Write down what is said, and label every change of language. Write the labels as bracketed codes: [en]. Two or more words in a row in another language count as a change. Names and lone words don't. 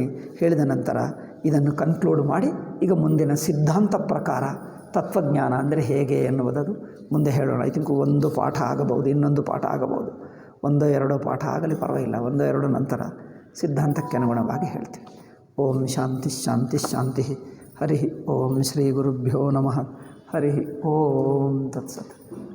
[kn] ಹೇಳಿದ ನಂತರ ಇದನ್ನು ಕನ್ಕ್ಲೂಡ್ ಮಾಡಿ ಈಗ ಮುಂದಿನ ಸಿದ್ಧಾಂತ ಪ್ರಕಾರ ತತ್ವಜ್ಞಾನ ಅಂದರೆ ಹೇಗೆ ಎನ್ನುವುದದು ಮುಂದೆ ಹೇಳೋಣ. [en] I think [kn] 1 ಪಾಠ ಆಗಬಹುದು, ಇನ್ನೊಂದು ಪಾಠ ಆಗಬಹುದು, 1-2 ಪಾಠ ಆಗಲಿ ಪರವಾಗಿಲ್ಲ. 1-2 ನಂತರ ಸಿದ್ಧಾಂತಕ್ಕೆ ಅನುಗುಣವಾಗಿ ಹೇಳ್ತೀವಿ. [sa] ಓಂ ಶಾಂತಿ ಶಾಂತಿ ಶಾಂತಿ. ಹರಿ ಓಂ ಶ್ರೀ ಗುರುಭ್ಯೋ ನಮಃ. ಹರಿ ಓಂ ತತ್ಸತ್.